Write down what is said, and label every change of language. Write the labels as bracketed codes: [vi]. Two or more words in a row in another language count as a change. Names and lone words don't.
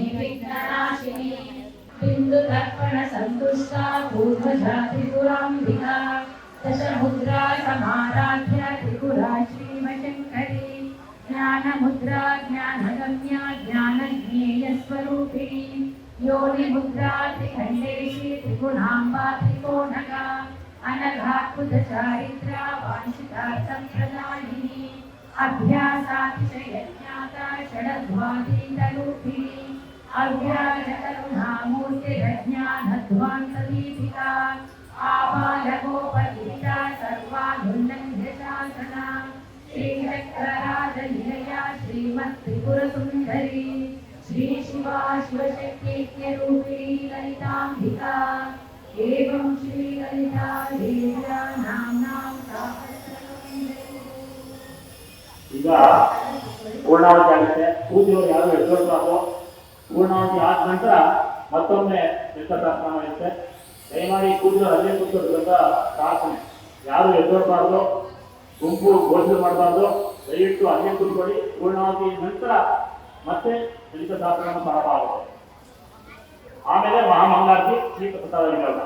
[sa] విఘ్ననాశిని బిందుతర్పణ సంతుష్టా పూర్వజా త్రిపురాంబికా దశముద్రా సమారాధ్య త్రిపురా శ్రీమశంకరి జ్ఞానముద్రా జ్ఞానగమ్యా జ్ఞానజ్ఞేయస్వరూపిణి योनिमुद्रा त्रिखण्डेशी त्रिगुणाम्बा त्रिकोणगा अनघात्पुतचारित्रा वाञ्छितार्थप्रदायिनी अभ्यासातिशयज्ञाता षडध्वादीतरूपिणी अव्याजकरुणामूर्तिरज्ञानध्वान्तदीपिका आबालगोपदीता सर्वानुल्लङ्घ्यशासना श्रीचक्रराजनिलया श्रीमत्त्रिपुरसुन्दरी श्री शिवा शिवशक्तिरूपिणी ललितांबिका एवं श्री ललिता देव्या नाम्नां [kn] ಈಗ ಪೂರ್ಣಾವತಿ ಆಗುತ್ತೆ. ಕೂತಿಯವರು ಯಾರು ಎದುರಿಸಬಾರ್ದು. ಪೂರ್ಣಾವತಿ ಆದ ನಂತರ ಮತ್ತೊಮ್ಮೆ ಶಾಸ್ತ್ರ ಇರುತ್ತೆ. ದಯಮಾಡಿ ಕೂತಿಯವರು ಅಲ್ಲೇ ಕೂತಿರೋದ್ರಿಂದ ಪ್ರಾರ್ಥನೆ ಯಾರು ಎದುರಬಾರ್ದು, ಗುಂಪು ಘೋಷಣೆ ಮಾಡಬಾರ್ದು. ದಯವಿಟ್ಟು ಅಲ್ಲೇ ಕೂತ್ಕೊಳ್ಳಿ. ಪೂರ್ಣಾವತಿ ನಂತರ ಮತ್ತೆ ಲಲಿತ ಶಾಸ್ತ್ರವನ್ನು ಪ್ರಾರಂಭ ಆಗುತ್ತೆ. ಆಮೇಲೆ ಮಹಾಮಂಗಳಾರತಿ ಶ್ರೀಪ್ರಸಾದ ವಿನಿಯೋಗ.